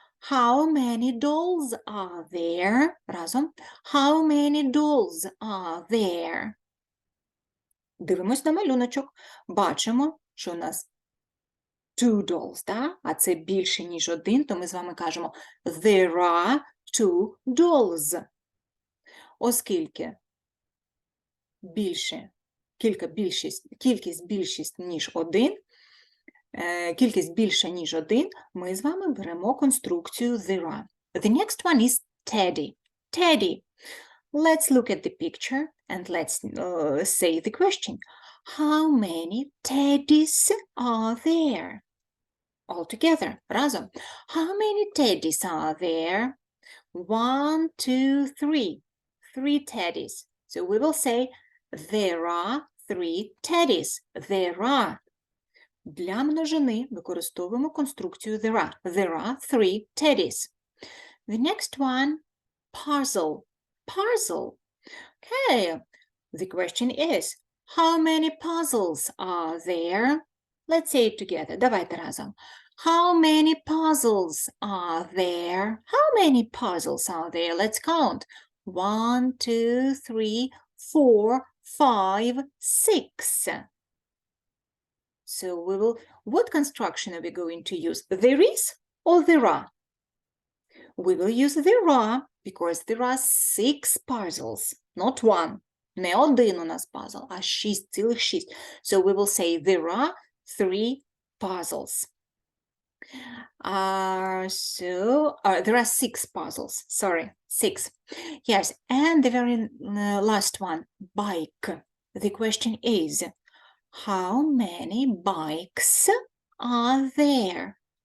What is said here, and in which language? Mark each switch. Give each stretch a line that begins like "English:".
English: How many dolls are there?
Ukrainian: Разом.
English: How many dolls are there?
Ukrainian: Дивимось на малюночок. Бачимо, що у нас 2
English: dolls,
Ukrainian: да? А це більше, ніж один, то ми з вами кажемо
English: there are 2 dolls.
Ukrainian: Оскільки більше, кількість більшість, ніж один, кількість більша, ніж один, ми з вами беремо конструкцію
English: there are. The next one is Teddy. Teddy. Let's look at the picture and let's say the question. How many teddies are there? All together,
Ukrainian: разом.
English: How many teddies are there? 1, 2, 3. 3 teddies. So we will say there are 3 teddies. There are.
Ukrainian: Для множини використовуємо конструкцію
English: there are. There are 3 teddies. The next one, puzzle. Puzzle. Okay. The question is, how many puzzles are there? Let's say it together.
Ukrainian: Давайте разом.
English: How many puzzles are there? How many puzzles are there? Let's count. 1, 2, 3, 4, 5, 6. So we will, what construction are we going to use? There is or there are? We will use there are because there are 6 puzzles, not one.
Ukrainian: Не один у нас пазл, а 6, цілих 6.
English: So we will say there are 3 puzzles. There are 6 puzzles, sorry, 6. Yes, and the very last one, bike. The question is, how many bikes are there?